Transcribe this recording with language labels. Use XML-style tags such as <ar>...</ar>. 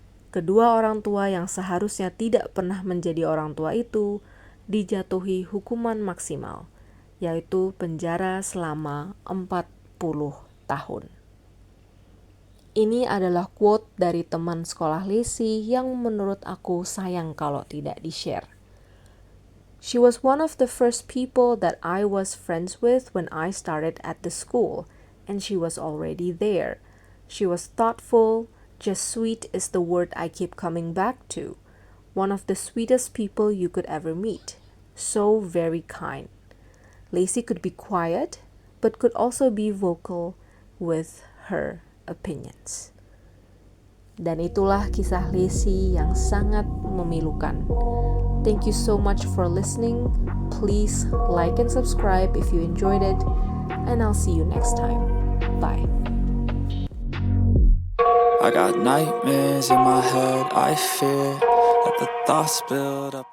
<id>Kedua orang tua yang seharusnya tidak pernah menjadi orang tua itu dijatuhi hukuman maksimal, yaitu penjara selama 40 tahun. Ini adalah quote dari teman sekolah Lacey yang menurut aku sayang kalau tidak di-share.</id> <en>She was one of the first people that I was friends with when I started at the school, and she was already there. She was thoughtful, just sweet is the word I keep coming back to. One of the sweetest people you could ever meet. So very kind. Lacey could be quiet, but could also be vocal with her opinions.</en> <id>Dan itulah kisah Lacey yang sangat memilukan.</id> <en>Thank you so much for listening. Please like and subscribe if you enjoyed it, and I'll see you next time. Bye. I got nightmares in my head, I fear that the thoughts build up</en>